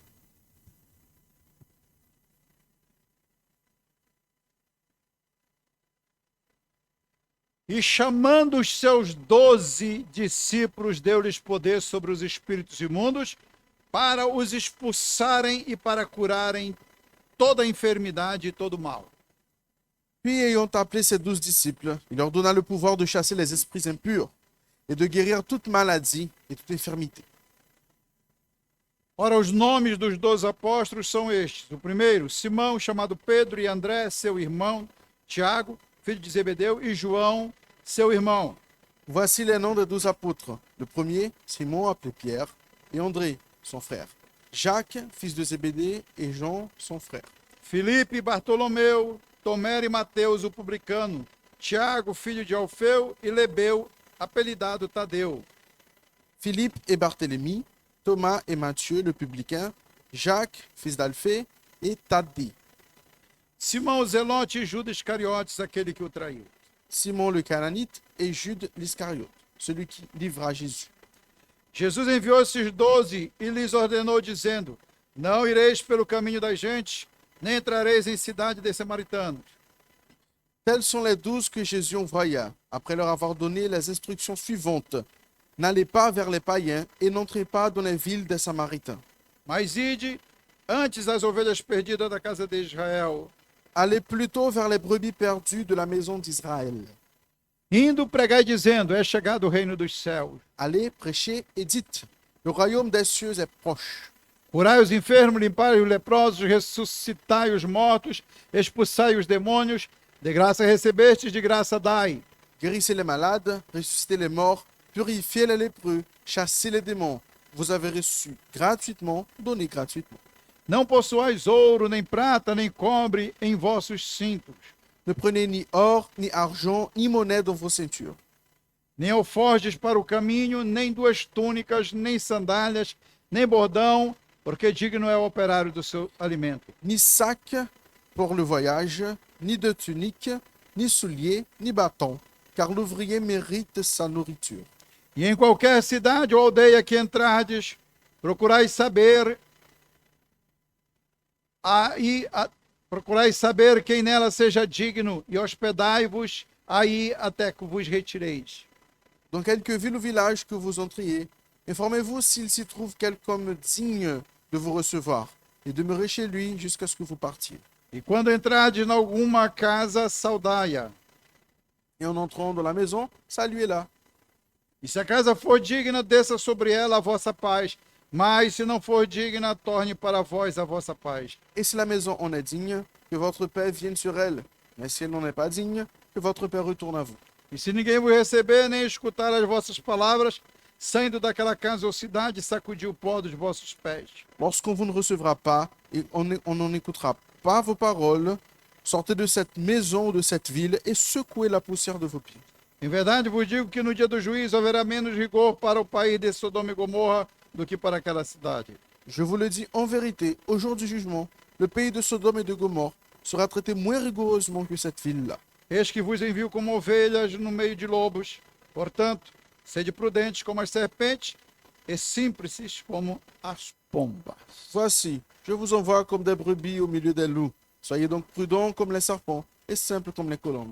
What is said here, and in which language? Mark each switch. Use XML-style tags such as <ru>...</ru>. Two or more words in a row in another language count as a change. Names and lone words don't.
<pt>E chamando os seus 12 discípulos, deu-lhes poder sobre os espíritos imundos, para os expulsarem e para curarem toda enfermidade e todo mal.</pt> <fr>Puis, ayant appelé ses 12 disciples, il leur donna le pouvoir de chasser les esprits impurs et de guérir toute maladie et toute infirmité.</fr> <pt>Ora, os nomes dos 12 apóstolos são estes. O primeiro, Simão, chamado Pedro, e André, seu irmão, Tiago, filho de Zebedeu, e João, seu irmão.</pt> <fr>Voici les noms des 12 apôtres. Le premier, Simon, appelé Pierre, et André, son frère. Jacques, fils de Zébédée, et Jean, son frère.</fr> <pt>Filipe, Bartolomeu, Tomé e Mateus, o publicano, Tiago, filho de Alfeu, e Lebeu, apelidado Tadeu.</pt> <fr>Philippe et Barthélemy, Thomas et Matthieu, le publicain, Jacques, fils d'Alphée, et Thaddée.</fr> <pt>Simão Zelote e Judas Iscariotes, aquele que o traiu.</pt> <fr>Simon le Cananite et Jude l'Iscariote, celui qui livra Jésus.</fr> <pt>Jesus enviou esses 12 e lhes ordenou, dizendo: Não ireis pelo caminho das gentes, nem entrareis em cidade des Samaritanos.</pt> <fr>Tels sont les 12 que Jésus envoya, après leur avoir donné les instructions suivantes. N'allez pas vers les païens et n'entrez pas dans les villes des Samaritains.</fr> <pt>Mas ide antes as ovelhas perdidas da casa de Israel.</pt> <fr>Allez plutôt vers les brebis perdues de la maison d'Israël.</fr> <pt>Indo, pregai dizendo: É chegado o reino dos céus.</pt> <fr>Allez, prêchez et dites, le royaume des cieux est proche.</fr> <pt>Curai os enfermos, limpai os leprosos, ressuscitai os mortos, expulsai os demônios. De graça recebestes, de graça dai.</pt> <fr>Guérissez les malades, ressuscitez les morts, purifiez les lépreux, chassez les démons. Vous avez reçu gratuitement, donnez gratuitement.</fr> <pt>Não possuais ouro, nem prata, nem cobre em vossos cintos,</pt> <fr>Ne prenez ni or, ni argent, ni monnaie dans vos ceintures.</fr> <pt>nem alforjes para o caminho, nem duas túnicas, nem sandálias, nem bordão, porque digno é o operário do seu alimento.</pt> <fr>Ni sac pour le voyage, ni de tunique, ni souliers, ni bâton, car l'ouvrier mérite sa nourriture.</fr> <pt>E em qualquer cidade ou aldeia que entrardes, procurai saber procurai saber quem nela seja digno, e hospedai-vos aí até que vos retireis.</pt> <fr>Dans quelque ville ou village que vous entriez, informez-vous s'il s'y trouve quelqu'un digne de vous recevoir, et demeurez chez lui jusqu'à ce que vous partiez.</fr> <pt>E quando entrardes em alguma casa, saudai-a.</pt> <fr>Et en entrant dans la maison, saluez-la.</fr> <pt>E se a casa for digna, desça sobre ela a vossa paz. Mas se não for digna, torne para vós a vossa paz.</pt> <fr>Et si la maison en est digne, que votre paix vienne sur elle. Mais si elle n'en est pas digne, que votre paix retourne à vous.</fr> <pt>E se ninguém vos receber, nem escutar as vossas palavras, saindo daquela casa ou cidade, sacudir o pó dos vossos pés.</pt> <fr>Lorsqu'on vous ne recevra pas et on n'en écoutera pas vos paroles, sortez de cette maison ou de cette ville et secouez la poussière de vos pieds.</fr> <pt>Em verdade vos digo que no dia do juízo haverá menos rigor para o país de Sodoma e Gomorra do que para aquela cidade.</pt> <fr>Je vous le dis en vérité, au jour du jugement, le pays de Sodome et de Gomorre sera traité moins rigoureusement que cette ville-là.</fr> <pt>Eis que vos envio como ovelhas no meio de lobos. Portanto, sede prudentes como as serpentes e simples como as pombas.</pt> <fr>Voici, je vous envoie comme des brebis au milieu des loups. Soyez donc prudents comme les serpents et simples comme les colombes.</fr>